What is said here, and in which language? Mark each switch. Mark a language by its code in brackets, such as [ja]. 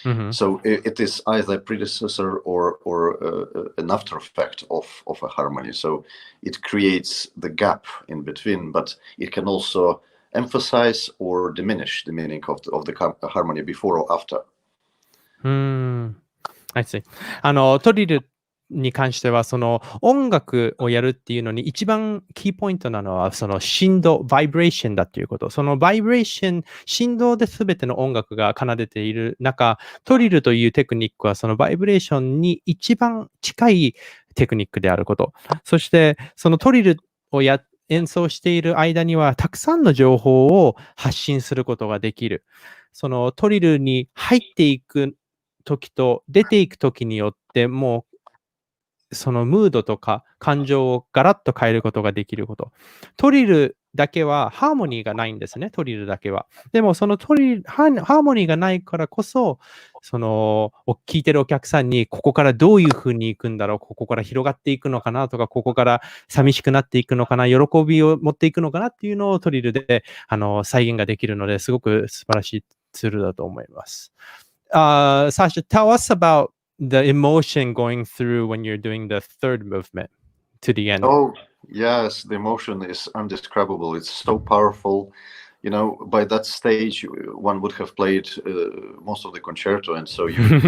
[en] So it is either a predecessor or an after effect of a harmony. So it creates the gap in between, but it can also emphasize or diminish the meaning of the harmony before or after. I see. [ja] トリルに関しては、その音楽をやるっていうのに一番キーポイントなのは、その振動、バイブレーションだっていうこと。そのバイブレーション、振動で全ての音楽が奏でている中、トリルというテクニックはそのバイブレーションに一番近いテクニックであること。そして、そのトリルを演奏している間には、たくさんの情報を発信することができる。そのトリルに入っていく時と出ていく時によって、もうそのムードとか感情をガラッと変えることができること。トリルだけはハーモニーがないんですね、トリルだけは。でもそのハーモニーがないからこそ、その聞いてるお客さんにここからどういう風に行くんだろう、ここから広がっていくのかなとか、ここから寂しくなっていくのかな、喜びを持っていくのかなっていうのをトリルで再現ができるので、すごく素晴らしいツールだと思います。 [en] Sasha, tell us about the emotion going through when you're doing the third movement to the end. Oh, yes, the emotion is undescribable. It's so powerful. By that stage, one would have played most of the concerto, and so you